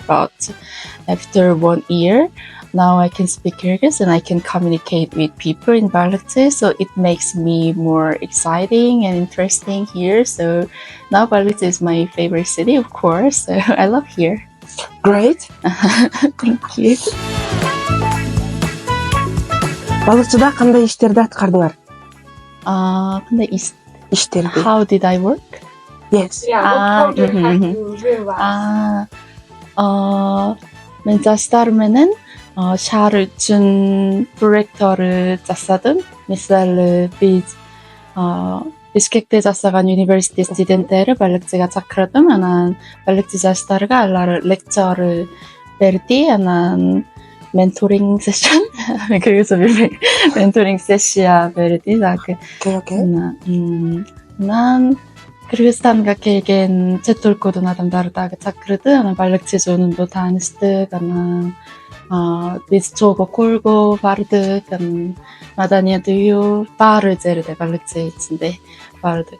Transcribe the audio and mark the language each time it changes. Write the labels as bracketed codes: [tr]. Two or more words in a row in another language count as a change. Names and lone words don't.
[en] But after 1 year, now I can speak Kyrgyz and I can communicate with people in Balыкчы, so it makes me more exciting and interesting here. So now Balыкчı is my favorite city, of course. So I love here. Great. Thank you. [ky] Балыкчыда кандай иштерди аткардыңар? Кандай Иштерди. [en] How did I work? Yes. [ky] Мен жаштар менен шаар үчүн проекттөрү жасадым. Мисалы биз Бишкекте жасаган университет студенттери Балыкчыга чакырдым. Анан Балыкчы жаштарга алар лекция берди. Анан [en] mentoring session. [ky] 그래서 [en] mentoring session [ky] берди. 난 Кыргызстанга келген чет өлкөдөн адамдарды дагы чакырды. Анан Балыкчы жөнүндө тааныштык. Анан биз чогуу көргө бардык. Маданият үйү баары жерде Балыкчы ичинде бардык.